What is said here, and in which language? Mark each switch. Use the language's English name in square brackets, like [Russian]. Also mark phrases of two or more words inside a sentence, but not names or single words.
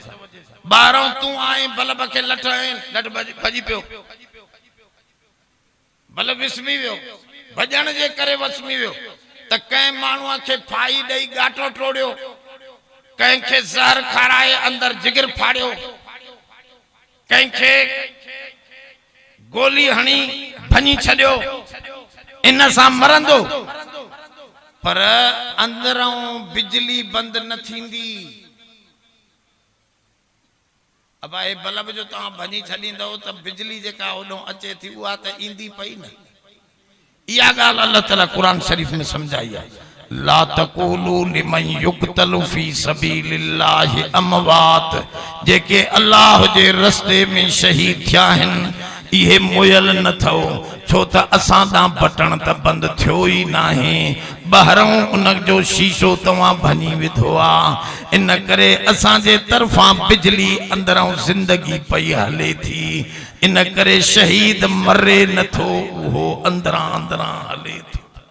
[Sindhi] ॿाहिरों तूं आए बल्ब खे लठ भॼी पियो, बल्ब विसमी वियो, भॼण जे करे वसमी वियो, त कंहिं माण्हूअ खे फाई ॾेई गाटो टोड़ियो, कंहिंखे ज़हर खाराए अंदर जिगर फाड़ियो, कंहिंखे गोली हणी भञी छॾियो, इन सां मरंदो, पर अंदरों बिजली बंद न थींदी। अब ए बल्ब जो तव्हां भञी छॾींदव त बिजली जेका ओॾों अचे थी उहा त ईंदी पई न। इहा ॻाल्हि अल्लाह ताला कुरान शरीफ में समझाई है। [Arabic] لا تقولوا لمن يقتل في سبيل الله أموات, [Sindhi] जेके अल्लाह जे रस्ते में शहीद थिया आहिनि इहे मुयल न थो, छो त असां ॾांहुं बटण त बंदि थियो ई नाहे, ॿाहिरों उन जो शीशो तव्हां भञी विधो आहे, इन करे असांजे तरफ़ां बिजली अंदरों ज़िंदगी पई हले थी, इन करे शहीद मरे नथो, उहो अंदरां अंदरां हले थो।